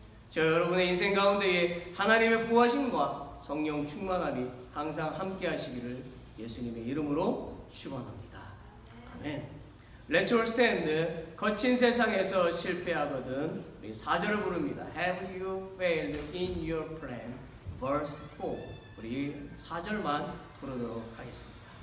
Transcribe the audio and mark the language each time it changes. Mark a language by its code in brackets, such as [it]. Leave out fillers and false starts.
[ko] 저 여러분의 인생 가운데에 하나님의 보호하심과 성령 충만함이 항상 함께 하시기를 예수님의 이름으로 축원합니다. [en] 아멘. Let's all stand. [ko] 거친 세상에서 실패하거든 우리 4절을 부릅니다. [en] Have you failed in your plan? Verse 4. [ko] 우리 4절만 부르도록 하겠습니다.